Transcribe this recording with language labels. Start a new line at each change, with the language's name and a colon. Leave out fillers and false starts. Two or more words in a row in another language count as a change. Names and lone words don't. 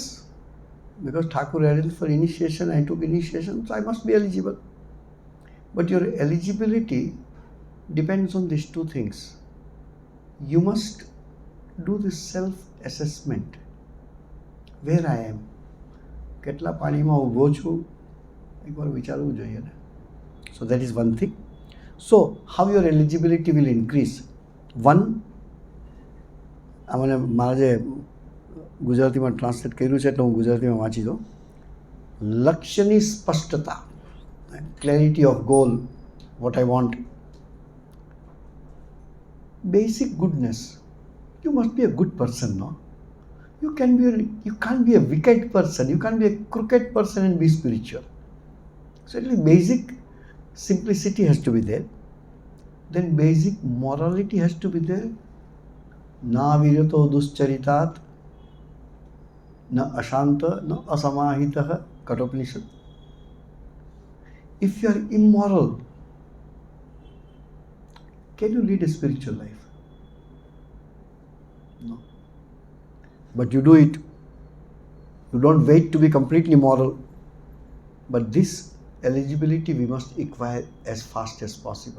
English: Because Thakur arranged for initiation, I took initiation, so I must be eligible. But your eligibility depends on these two things. You must do this self-assessment. Where I am.
Gujarati: કેટલા પાણીમાં ઊભો છું એકવાર વિચારવું જોઈએ ને.
English: So that is one thing. So how your eligibility will increase? One,
Gujarati: મને મારા જે ગુજરાતીમાં ટ્રાન્સલેટ કર્યું છે એટલે હું ગુજરાતીમાં વાંચી દઉં. લક્ષ્યની સ્પષ્ટતા,
English: clarity of goal, what I want. Basic goodness. You must be a good person, no? You can't be a wicked person. You can't be a crooked person and be spiritual. So at least basic simplicity has to be there. Then basic morality has to be there.
Sanskrit: न विरतो दुश्चरितात् न अशान्तो न असमाहितः कठोपनिषद्.
English: If you are immoral, can you lead a spiritual life? No. But you do it. You don't wait to be completely moral. But this eligibility we must acquire as fast as possible.